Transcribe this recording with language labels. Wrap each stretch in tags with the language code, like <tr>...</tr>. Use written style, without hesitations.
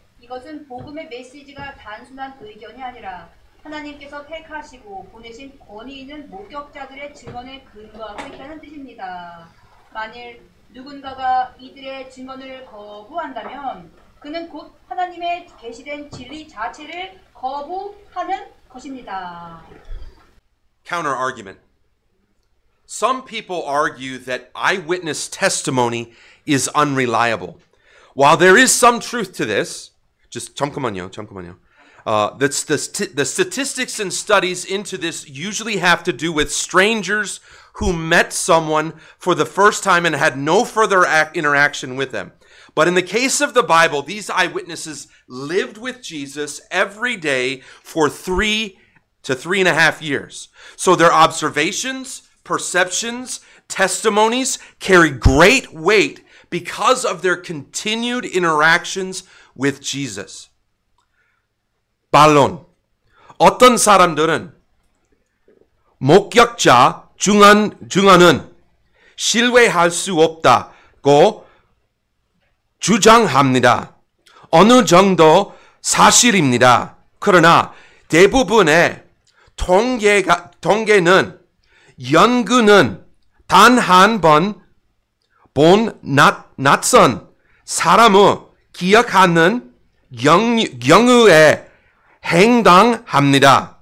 <ko>이것은 복음의 메시지가 단순한 의견이 아니라 하나님께서 택하시고 보내신 권위 있는 목격자들의 증언에 근거하고 있다는 뜻입니다. 만일 누군가가 이들의 증언을 거부한다면 그는 곧 하나님의 계시된 진리 자체를 거부하는 것입니다.</ko> <en>Counter argument. Some people argue that eyewitness testimony is unreliable. While there is some truth to this,</en> <ko>잠깐만요.</ko> <en>The statistics and studies into this usually have to do with strangers who met someone for the first time and had no further interaction with them. But in the case of the Bible, these eyewitnesses lived with Jesus every day for 3 to 3.5 years. So their observations, perceptions, testimonies carry great weight because of their continued interactions with Jesus.</en> <ko>반론. 어떤 사람들은 목격자 증언은 신뢰할 수 없다고 주장합니다. 어느 정도 사실입니다. 그러나 대부분의 통계는 연구는 단 한 번 본 낯선 사람을 기억하는 경우에 해당합니다.</ko>